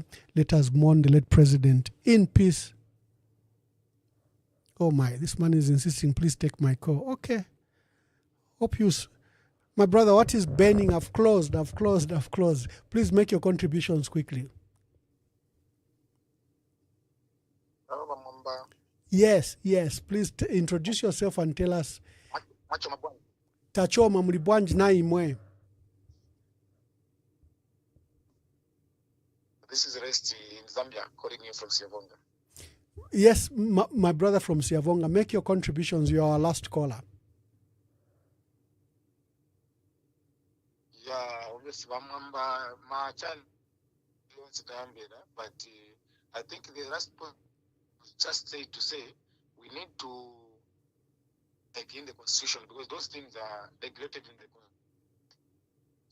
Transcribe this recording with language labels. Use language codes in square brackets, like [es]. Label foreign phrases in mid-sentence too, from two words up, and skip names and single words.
[en] Let us mourn the late president in peace. Oh my, this man is insisting, please take my call. Okay. Hope you... My brother, what is burning? I've closed. Please make your contributions quickly. Yes. Please introduce yourself and tell us. [ny] Tachoma mulibwanji na imwe. [en] This is Resti in Zambia, calling you from Siavonga. Yes, my brother from Siavonga. Make your contributions. You are our last caller. Yeah, obviously, my child wants to but I think the last point just to say we need to again the constitution, because those things are regulated in the constitution.